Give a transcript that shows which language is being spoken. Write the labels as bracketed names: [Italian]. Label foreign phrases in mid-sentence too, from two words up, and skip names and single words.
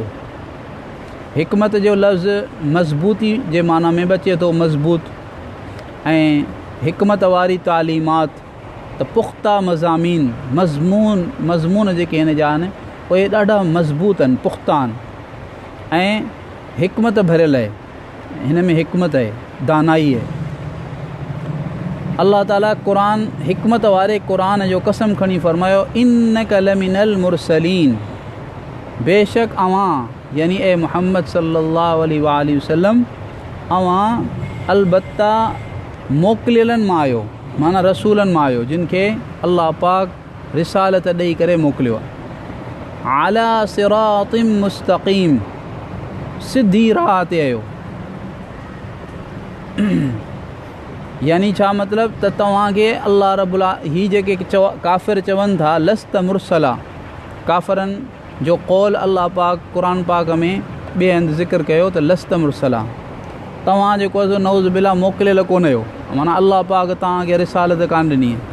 [Sindhi] हिकमत जो लफ़्ज़ मज़बूती जे माना में बि अचे थो, मज़बूत, ऐं हिकमत वारी तालीमात त पुख़्ता मज़ामीन मज़मून जेके हिन जा आहिनि उहे ॾाढा मज़बूत आहिनि, पुख़्ता आहिनि ऐं हिकमत भरियल आहे. हिन में हिकमत आहे, दानाई आहे. अल्लाह ताला क़ुरान हिकमत वारे क़ुरान जो कसम खणी फ़रमायो [Arabic] إنك لمن المرسلين. [Sindhi] बेशक अवां यानी ए मुहम्मद [Arabic] صلى الله عليه وسلم [Sindhi] अवां अलबत्ता मोकिलियलनि मां आहियो, माना रसूलनि मां आहियो जिन खे अल्लाह पाक रिसालत ॾेई करे मोकिलियो आहे. [Arabic] على صراط مستقيم. [Sindhi] सिधी राह ते आहियो. यानी छा मतिलबु त तव्हांखे अल्लाह रब्बुल ही जेके काफ़िर चवनि था [Arabic] لست مرسلا, [Sindhi] काफ़िरनि जो कौल अल्लाह पाक क़ुरान पाक में ॿिए हंधि ज़िक्र कयो त [Arabic] لست مرسلا, [Sindhi] तव्हां जेको आहे [Arabic] نعوذ بالله [Sindhi] मोकिलियल कोन आहियो, माना अल्लाह पाक तव्हांखे रिसालत कान ॾिनी आहे.